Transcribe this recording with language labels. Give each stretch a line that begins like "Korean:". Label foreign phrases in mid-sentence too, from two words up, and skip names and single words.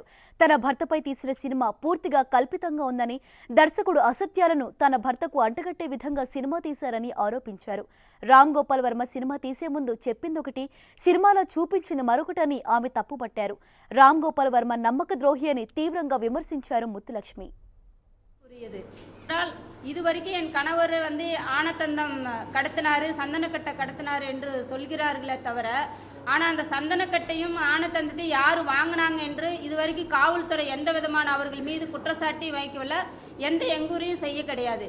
Telugu: తన భర్తపై తీసిన సినిమా పూర్తిగా కల్పితంగా ఉందని, దర్శకుడు అసత్యాలను తన భర్తకు అంటగట్టే విధంగా సినిమా తీశారని ఆరోపించారు. రామ్ గోపాల్ వర్మ సినిమా తీసే ముందు చెప్పిందొకటి, సినిమాలో చూపించింది మరొకటని ఆమె తప్పుపట్టారు. రామ్ గోపాల్ వర్మ నమ్మక ద్రోహి అని తీవ్రంగా విమర్శించారు ముత్తులక్ష్మి.
Tamil: இதுவரைக்கும் என் கணவர் ஆனத்தந்தம் கடத்தினார், சந்தனக்கட்டை கடத்தினார் என்று சொல்கிறார்களே தவிர, ஆனால் அந்த சந்தனக்கட்டையும் ஆனத்தந்தத்தையும் யார் வாங்கினாங்க என்று இதுவரைக்கும் காவல்துறை எந்த விதமான அவர்கள் மீது குற்றச்சாட்டி வைக்கவில்லை, எந்த எங்கூரையும் செய்ய கிடையாது.